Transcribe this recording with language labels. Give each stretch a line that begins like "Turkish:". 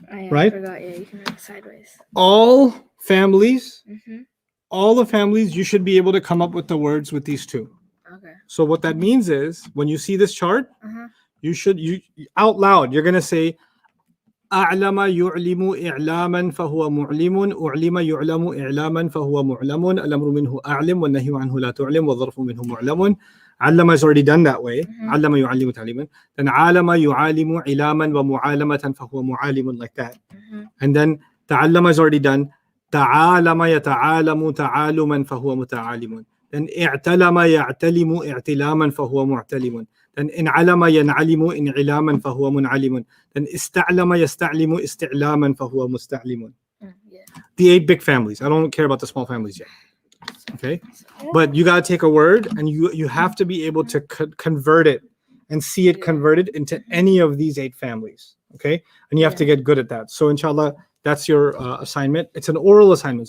English: Right? I forgot. Yeah, you can write it sideways. All families, Mm-hmm. all the families, you should be able to come up with the words with these 2. Okay. So what that means is when you see this chart, Uh-huh. you out loud, you're gonna say
Arabic: أعلم يعلم إعلاما فهو معلم أعلم يعلم إعلاما فهو معلم الأمر منه أعلم والنهي عنه لا تعلم والظرف منه معلم.
English: علم is already done that way.
Arabic: علم يعلم تعليما. Then عالم يعالم علاما ومعالمة فهو معالم,
English: like that. And then تعلم is already done.
Arabic: تعالم يتعالم تعالما فهو متعالم. Then اعتلم يعتلم اعتلاما فهو معتلم. Then انعلم ينعلم انعلاما فهو منعلم. Then استعلم يستعلم استعلاما فهو مستعلم.
English: The 8 big families. I don't care about the small families yet. Okay, but you got to take a word and you have to be able to convert it and see it converted into any of these 8 families. Okay, and you have to get good at that. So inshallah, that's your assignment. It's an oral assignment.